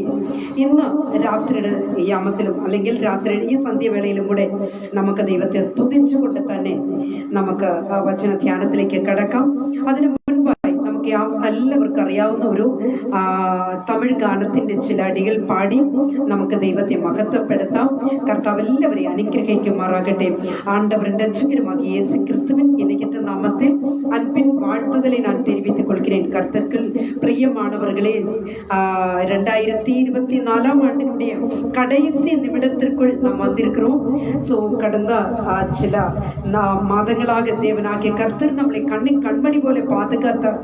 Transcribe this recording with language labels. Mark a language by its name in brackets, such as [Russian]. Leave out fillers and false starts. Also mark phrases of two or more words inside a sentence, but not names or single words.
[Malayalam] ഇന്ന് രാത്രിയുടെ യാമത്തിലും അല്ലെങ്കിൽ രാത്രിയുടെ ഈ സന്ധ്യവേളയിലും കൂടെ നമുക്ക് ദൈവത്തെ സ്തുതിച്ചുകൊണ്ട് തന്നെ നമുക്ക് വചന ധ്യാനത്തിലേക്ക് കടക്കാം. അതിനു മുൻപായി നമുക്ക് എല്ലാവർക്കും അറിയാവുന്ന ഒരു തമിഴ് ഗാനത്തിന്റെ ചില അടികൾ പാടി നമുക്ക് ദൈവത്തെ മഹത്വപ്പെടുത്താം. കർത്താവ് എല്ലാവരെയും അനുഗ്രഹിക്കുമാറാകട്ടെ. [Tamil] ஆண்டவரின் ரட்சகருமாகிய இயேசு கிறிஸ்துவின் இணையற்ற நாமத்தில் அன்பின் வாழ்த்துதலை நான் தெரிவித்துக் கொள்கிறேன். கர்த்தர்கள் பிரியமானவர்களே, 2024 ஆண்டினுடைய கடைசி நிமிடத்திற்குள் நாம் வந்திருக்கிறோம். கடந்த சில மாதங்களாக தேவனாகிய கர்த்தர் நம்மளை கண்மணி போல பாதுகாத்தார்.